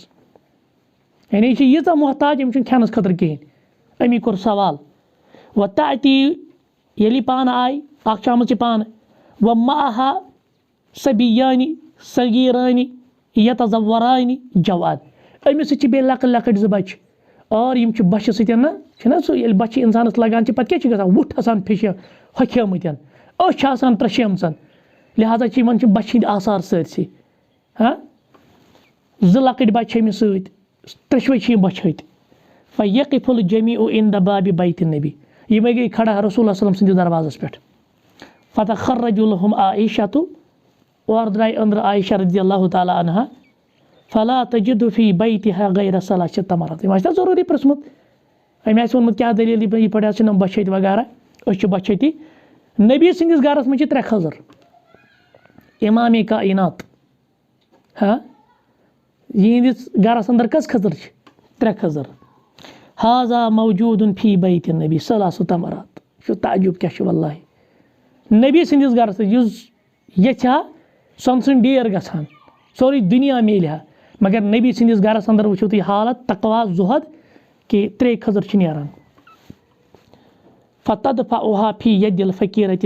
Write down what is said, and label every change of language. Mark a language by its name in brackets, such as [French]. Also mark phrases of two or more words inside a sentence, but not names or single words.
[Kashmiri] یعنی یہِ چھِ ییٖژاہ محتاج أمِس چھُنہٕ کھٮ۪نس خٲطرٕ کِہیٖنۍ أمی کوٚر سوال [Arabic] وَ تأتی [Kashmiri] ییٚلہِ یہِ پانہٕ آیہِ اکھ چھِ آمٕژ یہِ پانہٕ [Arabic] وَ معہا صبیانی صغیٖرانی یتزورانی جواد [Kashmiri] أمِس سۭتۍ چھِ بیٚیہِ لۄکٕٹۍ لۄکٕٹۍ 2 بچہِ اور یِم چھِ بچہِ سۭتۍ نہ چھِنہ سُہ ییٚلہِ بچہِ اِنسانس لگان چھِ پتہٕ کیاہ چھِ گژھان وُٹھ آسان پھِشہِ ہۄکھیمٕتۍ أچھ چھِ آسان ترٛشیمژن لہٰذا چھِ یِمن چھِ بچہِ ہٕنٛدۍ آثار سٲرسٕے 2 لۄکٕٹۍ بچہِ چھِ أمِس سۭتۍ 3شوَے چھِ یِم بچہِ ہٕتۍ [Arabic] فیقف الجمیع عند باب بیتِ النبی [Kashmiri] یِمے گٔے کھڑا رسول اللہ [Arabic] صلی اللہ علیہ وسلم [Kashmiri] سٕنٛدِس دروازس پٮ۪ٹھ [Arabic] فتخرج لهم عائشة [Kashmiri] اورٕ درٛاے أنٛدرٕ عایشہ [Arabic] رضی اللہ تعالیٰ عنہا فلا تجد فی بیتها غیر 3 تمرات [Kashmiri] أمۍ آسہِ نہ ضروٗری پرٛژھمُت أمۍ آسہِ ووٚنمُت کیٛاہ دٔلیٖل یہِ پٲٹھۍ حظ چھِ نۄم بچہِ ہٕتۍ وغیرہ أسۍ چھِ بچہِ ہٕتی نبی سٕنٛدِس گرس منٛز چھِ 3 خٔضر امامِ کائنات یِہنٛدِس گرس انٛدر کٔژ خٔضر چھِ 3 خٔضر [Arabic] حاذا موجوٗدُن فی بیتِ النبی 3 تمرات [Kashmiri] یہِ چھُ تعجب کیاہ چھُ واللہ نبی سٕنٛدِس گرس منٛز یُس یژھِ ہا سۄن سٕنٛز ڈیر گژھان سورُے دُنیا میلہِ ہا مگر نبی سٕنٛدِس گرس انٛدر وٕچھِو تُہۍ حالت تقوا زُہد کہِ 3 خٔضر چھِ نیران [Arabic] فتدفعها فی یدِ الفقیٖرۃ